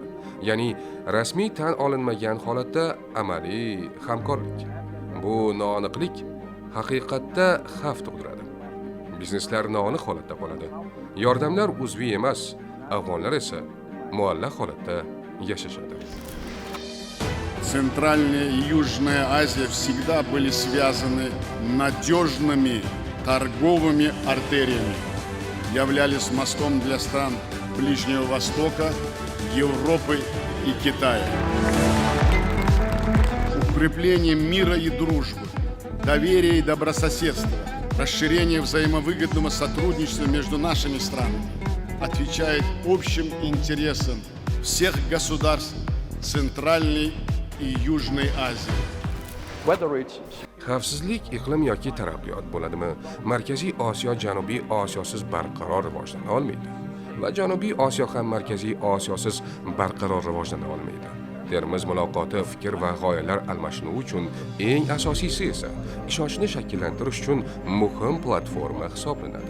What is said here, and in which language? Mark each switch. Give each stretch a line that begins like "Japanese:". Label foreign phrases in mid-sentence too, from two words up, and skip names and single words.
Uzbek: Ya'ni rasmiy tan olinmagan holatda amaliy hamkorlik. Bu noaniqlik haqiqatda xavf tug'diradi. Bizneslar noaniq holatda qoladi. Yordamlar uzviy emas, afg'onlar esa muallaq holatda yashashadi.
Russian: Центральная и Южная Азия всегда были связаны надежными торговыми артериями, являлись мостом для стран Ближнего Востока, Европы и Китая. Укрепление мира и дружбы, доверия и добрососедства, расширение взаимовыгодного сотрудничества между нашими странами отвечает общим интересам всех государств Центральной и Южной Азии.
Uzbek: Xavfsizlik, iqlim yoki taraqqiyot bo'ladimi? Markaziy Osiyo Janubiy Osiyosiz barqaror rivojlana olmaydi va Janubiy Osiyo ham Markaziy Osiyosiz barqaror rivojlana olmaydi. Termiz muloqoti fikr va g'oyalar almashinuvi uchun eng asosiysi esa ishonchni shakllantirish uchun muhim platforma hisoblanadi.